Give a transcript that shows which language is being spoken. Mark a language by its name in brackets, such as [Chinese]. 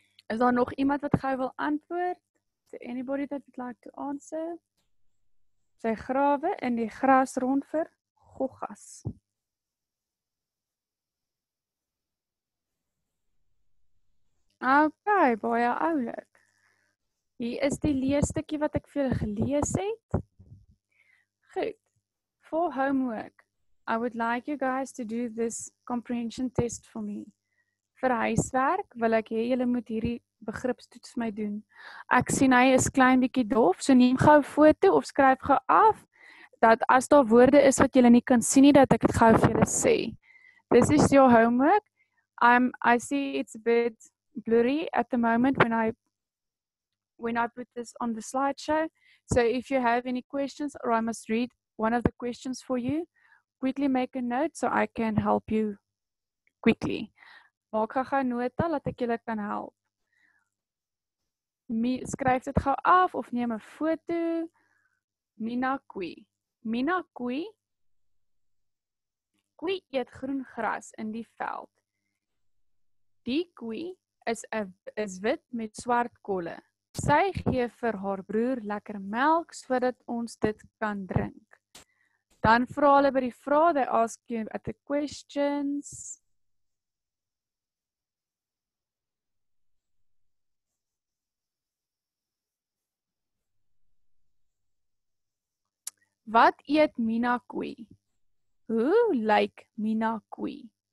[Afrikaans] Is daar nog iemand wat gou wil antwoord? [English] Is there anybody that would like to answer? [Afrikaans] Sy grawe in die gras rond vir goggas. Okay, baie oulik. Hier is die leesstukkie wat ek vir julle gelees het. Goed. [English] For homework, I would like you guys to do this comprehension test for me. [Afrikaans] Vir huiswerk wil ek hê julle moet hierdie begripstoets my doen. Ek sien hy is klein bietjie dof, so neem gou 'n foto of skryf gou af dat as daar woorde is wat julle nie kan sien nie, dat ek dit gou vir julle sê. [English] This is your homework. I see it's a bit blurry at the moment when I put this on the slideshow. So if you have any questions or I must read one of the questions for you, quickly make a note so I can help you quickly. [Afrikaans] Maak gou nota dat ek julle kan help. Skryf dit gou af of neem 'n foto. Mina koei. Mina koei. Koei eet groen gras in die veld. Die koei is wit met swart kolle. Sy gee vir haar broer lekker melk sodat ons dit kan drink. Dan vra hulle by die vrae, [English] they ask you at the questions. [Afrikaans] Wat eet Mina koei? Hoe lyk Mina koei?